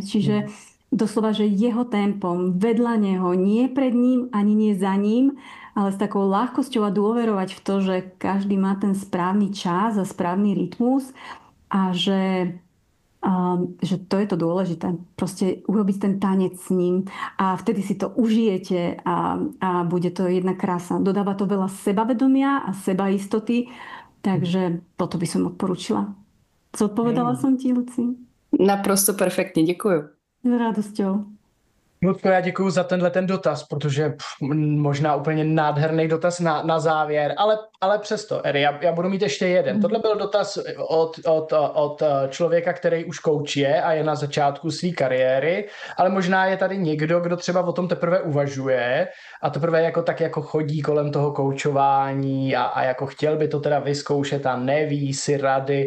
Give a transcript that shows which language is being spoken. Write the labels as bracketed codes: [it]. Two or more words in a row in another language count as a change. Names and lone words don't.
[sk] Čiže doslova, že jeho tempom, vedľa neho, nie pred ním, ani nie za ním, ale s takou ľahkosťou a dôverovať v to, že každý má ten správny čas a správny rytmus a že to je to dôležité. Proste urobiť ten tanec s ním a vtedy si to užijete a bude to jedna krása. Dodáva to veľa sebavedomia a sebaistoty, takže toto by som odporúčila. Zodpovedala som ti, Luci? [cs] Naprosto perfektně, děkuju. [sk] S radosťou. [cs] Ludko, já děkuju za tenhle ten dotaz, protože možná úplně nádherný dotaz na závěr, ale přesto, Eri, já budu mít ještě jeden. Tohle byl dotaz od člověka, který už koučuje a je na začátku své kariéry, ale možná je tady někdo, kdo třeba o tom teprve uvažuje a teprve jako chodí kolem toho koučování a jako chtěl by to teda vyzkoušet a neví si rady.